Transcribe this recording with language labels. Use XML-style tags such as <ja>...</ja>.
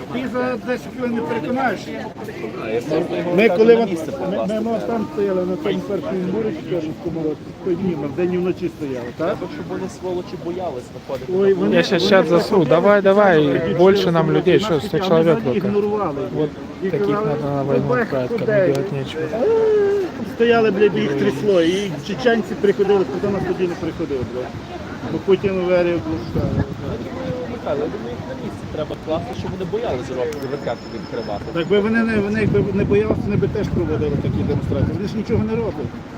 <uk>Ти за 10 хвилин не переконаєш. Ми коли ми там стояли на тому першому морі, той дні, ми вдень і вночі стояли, так? Щоб вони сволочі боялись виходити. Ой, вони,</uk> <ru>Я сейчас чат засру. Давай, больше нам людей. Что, 100 человек только.</ru> <uk>ігнорували.</uk> <ru>Вот таких надо на войну отправить, кому делать нечего.</ru> <uk>Стояли, блядь, їх трясло, і чеченці приходили, хто нас тоді не приходив, блядь. Бо Путін вирів, блядь. Михайло, я думаю, їх на місці треба класти, щоб вони боялися ракету відкривати. Так би вони якби не боялися, вони б теж проводили такі демонстрації. Вони ж нічого не роблять.</uk>